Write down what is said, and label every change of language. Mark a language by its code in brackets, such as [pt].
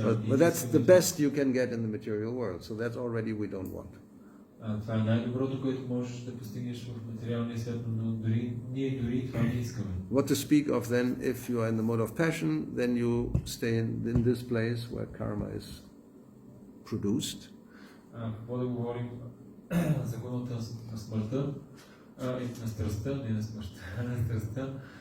[en] But that's the best you can get in the material world. So that's already we don't want. [bg] Това е най-доброто, което можеш да постигнеш в материалния свят, но ние дори това не искаме. [en] What to speak of then if you are in the mode of passion, then you stay in this place where karma is produced. [bg] Какво да говорим за гуната на смъртта и на страстта, не на смъртта, на страстта.